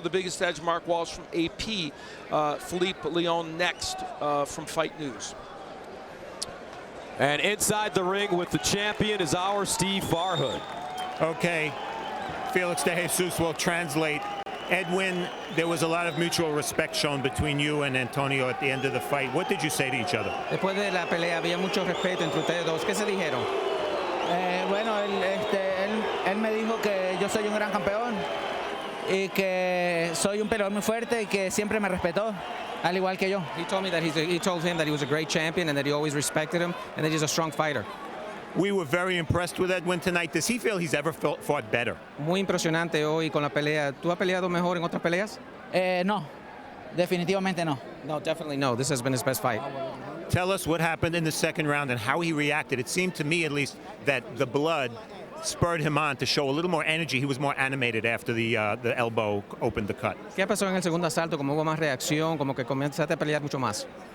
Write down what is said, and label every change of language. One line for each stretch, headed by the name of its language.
English: The biggest edge, Mark Walsh from AP. Philippe León next from Fight News. And inside the ring with the champion is our Steve Farhood. Okay, Felix de Jesus will translate. Edwin, there was a lot of mutual respect shown between you and Antonio at the end of the fight. What did you say to each other?
Spanish: Después de la pelea había mucho respeto entre ustedes dos. ¿Qué se dijeron? Bueno, él me dijo que yo soy un gran campeón y que soy un peleador muy fuerte y que siempre me respetó, al igual que yo.
English: He told me that he told him that he was a great champion and that he always respected him and that he's a strong fighter. We were very impressed with Edwin tonight. Does he feel he's ever fought better?
Spanish: Muy impresionante hoy con la pelea. ¿Tú has peleado mejor en otras peleas? No, definitivamente no.
English: No, definitely no. This has been his best fight. Tell us what happened in the second round and how he reacted. It seemed to me, at least, that the blood spurred him on to show a little more energy. He was more animated after the elbow opened the cut.
Spanish: ¿Qué pasó en el segundo asalto? Como hubo más reacción, como que comenzaste a pelear mucho más.